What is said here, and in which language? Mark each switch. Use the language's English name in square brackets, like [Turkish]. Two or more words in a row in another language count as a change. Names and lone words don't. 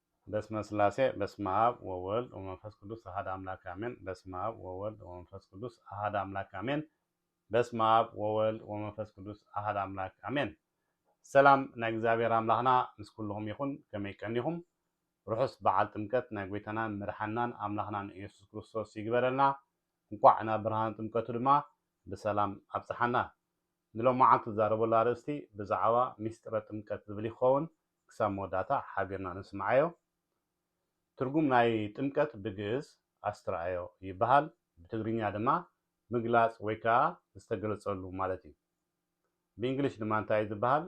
[Geez] በስመ ስላሴ በስመ አብ ወወልድ ወመንፈስ ቅዱስ አሐድ አምላክ አሜን። በስመ አብ ወወልድ ወመንፈስ ቅዱስ አሐድ አምላክ አሜን። በስመ አብ ወወልድ ወመንፈስ ቅዱስ አሐድ አምላክ አሜን። [Tigrinya] ሰላም ናይ እግዚአብሔር አምላኽና ምስ ኩልኩም ይኹን። ከመይ ቀኒኹም? ርሑስ በዓል ጥምቀት ናይ ጎይታናን መድሓናን አምላኽናን ኢየሱስ ክርስቶስ ይግበረልና። እንኳዕ ናብ ብርሃን ጥምቀቱ ድማ ብሰላም አብፅሓና። ንሎማዓልቲ ዝዛረበሉ አርእስቲ ብዛዕባ ሚስጥረ ጥምቀት ዝብል ይኸውን። ክሳብ መወዳእታ ሓቢርና ንስማዓዮ። ትርጉም ናይ ጥምቀት ብግዕዝ አስተርአዮ ይበሃል። ብትግርኛ ድማ ምግላፅ ወይ ከዓ ዝተገለፀሉ ማለት እዩ። ብእንግሊሽ ድማ እንታይ ዝበሃል?